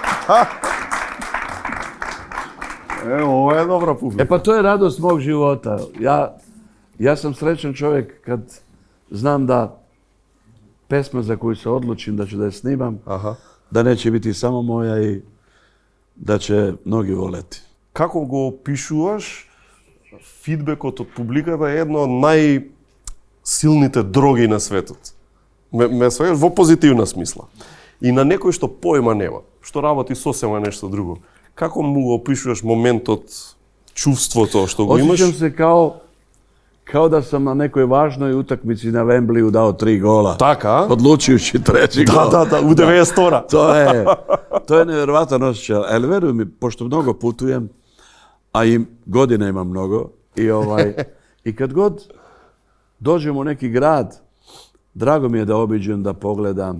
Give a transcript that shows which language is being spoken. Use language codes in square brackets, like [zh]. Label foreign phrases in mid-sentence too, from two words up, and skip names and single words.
[sr] Ovo je dobra publika. Pa to je radost mog života. Ja sam srećan čovjek kad znam da pesma za koju se odlučim da ću da je snimam, da neće biti samo moja i da će mnogi voleti. [mk] Како го опишуваш, фидбекот од публиката е едно од најсилните дроги на светот. Ме сваѓаш во позитивна смисла. И на некој што појма нема, што работи сосема нешто друго. Како му го опишуваш моментот, чувството што го имаш? [sr] Осjećam se kao da sam na nekoj važnoj utakmici na Wembleyu dao 3 gola. [mk] Така? [sr] Odlučujući 3. gol. Da, u 92. To je nevjerovatan osjećaj. Ali veruj mi, pošto mnogo putujem, a i godine imam mnogo, i kad god dođem u neki grad, drago mi je da obiđem, da pogledam.